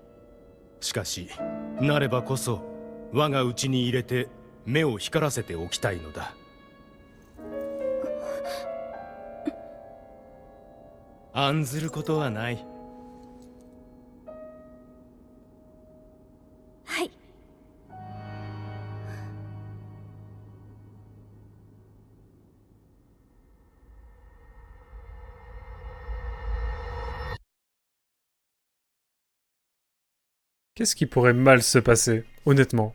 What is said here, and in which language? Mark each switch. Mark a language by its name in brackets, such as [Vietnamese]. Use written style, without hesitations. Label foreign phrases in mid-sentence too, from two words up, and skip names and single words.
[Japanese] しかしなればこそ我が内に入れて目を光らせておきたいのだ。案ずることはない。はい。 [French] Qu'est-ce qui pourrait mal se passer, honnêtement?